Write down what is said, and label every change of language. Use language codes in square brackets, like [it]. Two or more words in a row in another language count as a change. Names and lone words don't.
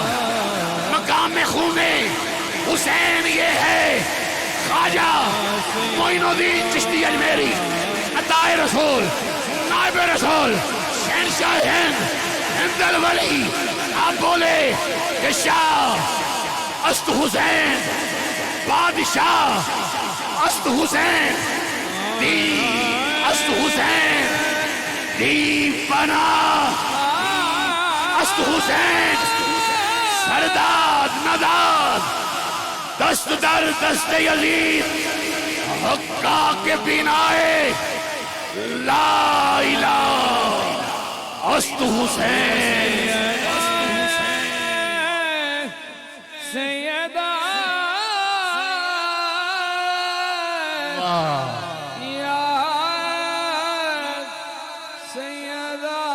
[ur] مقام خونے حسین یہ ہے۔ خواجہ معین الدین چشتی اجمیری، عطائے رسول، نائب رسول، شہنشاہ ہند، ہند الولی، آپ بولے کہ [fa] شاہ است حسین، بادشاہ است حسین، دی است حسین، دی پناہ است حسین، سرداد نداد، دست در دست یزید، حقا کے بینائے لا الہ است حسین۔ [ur] سیدہ یا سیدہ